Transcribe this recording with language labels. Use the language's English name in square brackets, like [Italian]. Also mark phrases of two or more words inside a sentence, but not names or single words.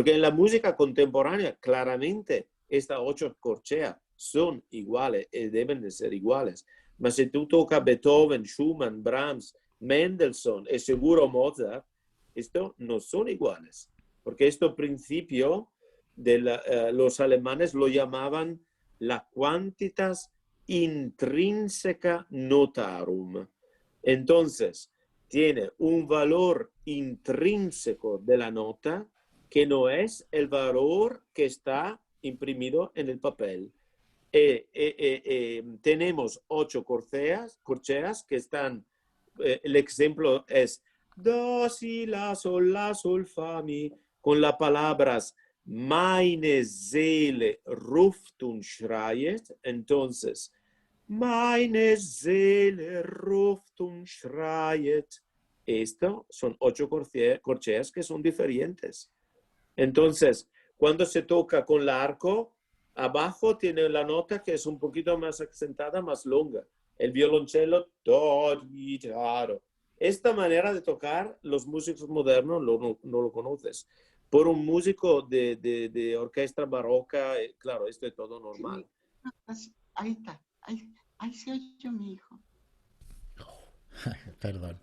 [Spanish] Porque en la música contemporánea, claramente, estas 8 corcheas son iguales y deben de ser iguales. Pero si tú tocas Beethoven, Schumann, Brahms, Mendelssohn y seguro Mozart, esto no son iguales. Porque este principio los alemanes lo llamaban la [Latin] quantitas intrinseca notarum. [Spanish] Entonces, tiene un valor intrínseco de la nota que no es el valor que está imprimido en el papel. Tenemos 8 corcheas que están, el ejemplo es do, si, la, sol, fa, mi, con las palabras [German] meine Seele ruft und schreit. [Spanish] Entonces, [German] meine Seele ruft und schreit. [Spanish] Esto son 8 corcheas que son diferentes. Entonces, cuando se toca con el arco, abajo tiene la nota que es un poquito más acentuada, más longa. El violonchelo, do, di, do. Esta manera de tocar, los músicos modernos no lo conoces. Por un músico de orquesta barroca, claro, esto es todo normal. Sí. Ahí está, ahí se oye mi hijo. Perdón.